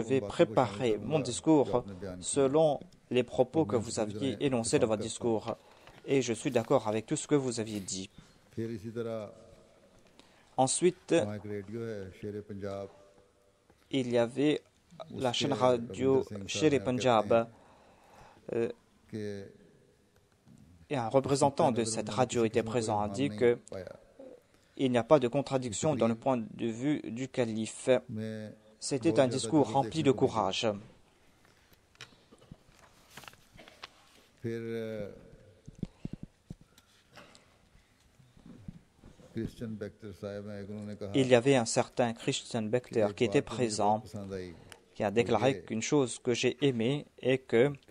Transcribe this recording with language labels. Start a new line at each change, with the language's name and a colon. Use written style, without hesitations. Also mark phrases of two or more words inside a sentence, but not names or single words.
Hindi: और उन
French: vais
Hindi: बातों को शामिल
French: préparer mon
Hindi: करूँगा जो
French: discours
Hindi: आपने बयान की हैं
French: selon les propos
Hindi: और
French: que
Hindi: मैं
French: vous
Hindi: उनसे पूरी
French: aviez
Hindi: तरह
French: énoncés dans
Hindi: इत्तेफाक
French: votre
Hindi: करता हूँ
French: discours et je suis d'accord avec tout ce que vous aviez dit.
Hindi: फिर इसी तरह
French: Ensuite,
Hindi: वहाँ एक रेडियो है शेर पंजाब
French: il y avait la
Hindi: उसके
French: chaîne
Hindi: रविंदर
French: radio
Hindi: सिंह साहब Sher हैं वो कहते Punjab हैं euh, कि
French: et un
Hindi: उस
French: représentant
Hindi: नुक्ता
French: de
Hindi: नज़र
French: cette
Hindi: उन्होंने
French: radio
Hindi: किसी
French: était
Hindi: किस्म का
French: présent, a
Hindi: इल्हाम
French: dit
Hindi: नहीं
French: que
Hindi: पाया
French: il n'y a pas de
Hindi: ये
French: contradiction dans le
Hindi: तकरीर
French: point de vue du calife.
Hindi: में
French: C'était un discours rempli de courage. Il y avait un certain Christian Bechter qui était présent, qui a déclaré qu'une chose que j'ai aimée est que